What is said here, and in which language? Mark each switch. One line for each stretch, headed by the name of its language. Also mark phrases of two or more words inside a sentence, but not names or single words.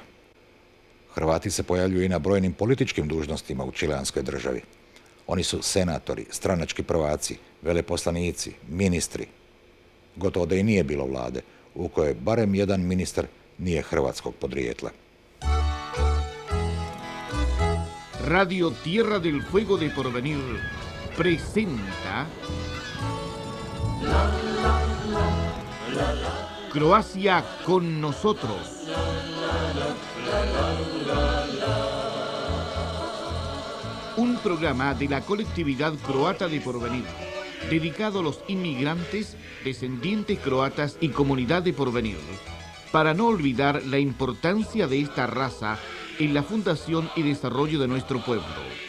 Croatian: Hrvati se pojavljuju i na brojnim političkim dužnostima u čileanskoj državi. Oni su senatori, stranački prvaci, veleposlanici, ministri. Gotovo da i nije bilo vlade u kojoj barem jedan ministar nije hrvatskog podrijetla.
Spanish: Radio Tierra del Fuego de Porvenir presenta Croacia con nosotros. Un programa de la colectividad croata de Porvenir, dedicado a los inmigrantes, descendientes croatas y comunidad de Porvenir, para no olvidar la importancia de esta raza en la fundación y desarrollo de nuestro pueblo.